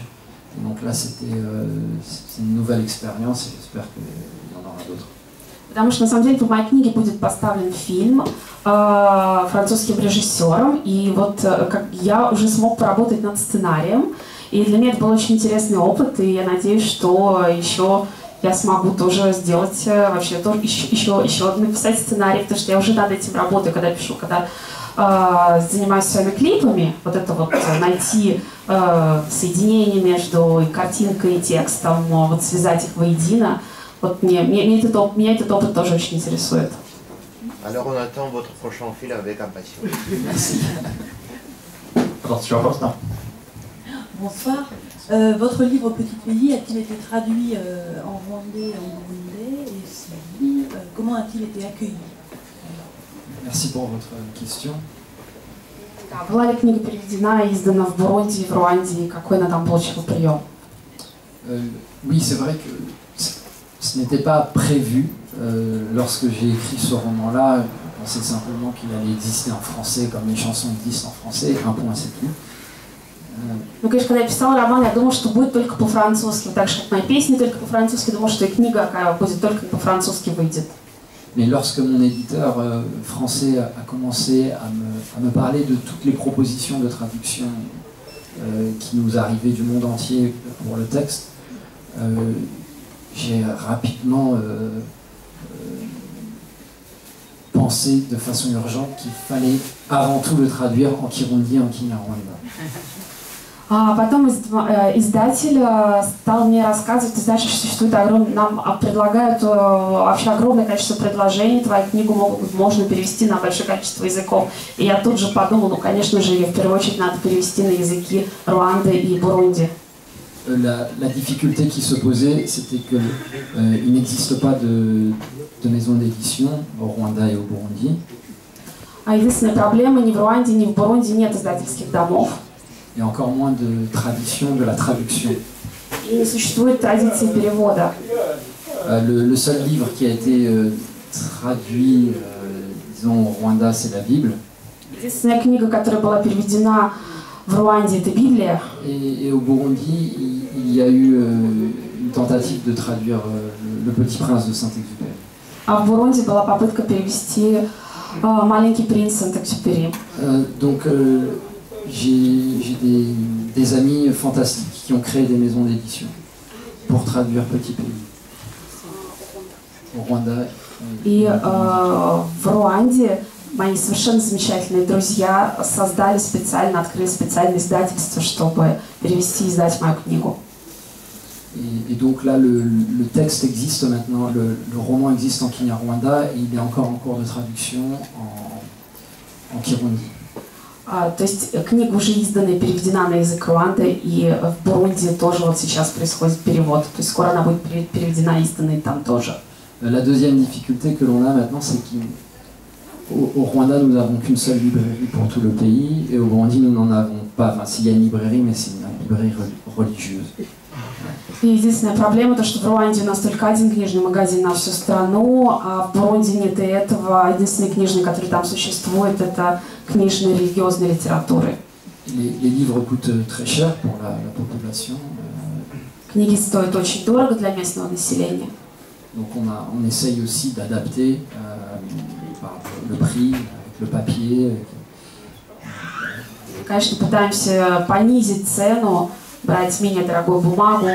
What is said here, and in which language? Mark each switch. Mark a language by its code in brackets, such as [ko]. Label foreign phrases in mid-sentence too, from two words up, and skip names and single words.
[fr] Et donc là c'est une nouvelle expérience et j'espère qu'il y en aura d'autres. [ru] Потому что, на самом деле, по моей книге будет поставлен фильм французским режиссером, и вот как я уже смог поработать над сценарием, и для меня это был очень интересный опыт, и я надеюсь, что еще я смогу тоже сделать, вообще тоже еще написать сценарий, потому что я уже над этим работаю, когда пишу, когда занимаюсь своими клипами, вот это вот найти соединение между картинкой и текстом, вот связать их воедино. Вот меня этот опыт тоже очень интересует. [fr] Alors on attend votre prochain film avec impatience. Merci. Bonsoir. Votre livre Petit Pays a-t-il été traduit en rwandais et en burundais? Et si oui, comment a-t-il été accueilli? Merci pour votre question. [ru] Была ли книга переведена и издана в Бурунди, в Руанде, и какой она там получила прием? [fr] Oui, c'est vrai que ce n'était pas prévu. Lorsque j'ai écrit ce roman-là, je pensais simplement qu'il allait exister en français, comme les chansons existent en français, un point c'est tout. [ru] Ну, конечно, когда я писала роман, я думала, что будет только по-французски, так же, как мои песни только по-французски, думала, что и книга будет только по-французски выйдет. [fr] Mais lorsque mon éditeur français a commencé à me parler de toutes les propositions de traduction qui nous arrivaient du monde entier pour le texte, j'ai rapidement pensé de façon urgente qu'il fallait avant tout le traduire en Kirundi, en Kinyarwanda. [ru] А потом издатель стал мне рассказывать, ты знаешь, что существует нам предлагают вообще огромное количество предложений, твою книгу можно перевести на большое количество языков. И я тут же подумала, ну, конечно же, ее в первую очередь надо перевести на языки Руанды и Бурунди. [fr] La difficulté qui se posait, c'était qu'il n'existe pas de maison d'édition au Rwanda et au Burundi. [ru] А единственная проблема, ни в Руанде, ни в Бурунди нет издательских домов. [fr] Et encore moins de tradition de la traduction. [ru] И не существует традиции перевода. [fr] Le seul livre qui a été traduit, disons, au Rwanda, c'est la Bible. [ru] Единственная книга, которая была переведена в Руанде, это Библия. [fr] Et au Burundi, il y a eu une tentative de traduire Le Petit Prince de Saint-Exupéry. [ru] А в Бурунди была попытка перевести Маленький принц Сент-Экзюпери. [fr] Donc, j'ai des amis fantastiques qui ont créé des maisons d'édition pour traduire Petit Pays au Rwanda. [ru] И в Руанде мои совершенно замечательные друзья открыли специальное издательство, чтобы перевести и издать мою книгу. [fr] Et donc là, le texte existe maintenant, le roman existe en Kinyarwanda et il est encore en cours de traduction en Kirundi. [ru] То есть книга уже издана и переведена на язык Руанды, и в Бурунди тоже вот сейчас происходит перевод. То есть скоро она будет переведена и издана и там тоже. [fr] La deuxième difficulté que l'on a maintenant, c'est qu'au Rwanda, nous n'avons qu'une seule librairie pour tout le pays, et au Burundi, nous n'en avons pas. Enfin, s'il y a une librairie, mais c'est une librairie religieuse. [ru] И единственная проблема, то, что в Руанде у нас только один книжный магазин на всю страну, а в Бурунди нет и этого. Единственный книжный, который там существует, это книжные религиозной литературы. [fr] Les livres coûtent très cher pour la population. [ru] Книги стоят очень дорого для местного населения. [fr] Donc on essaye aussi d'adapter le prix, avec le papier. [ru] Конечно, pытаемся понизить цену, брать менее дорогую бумагу.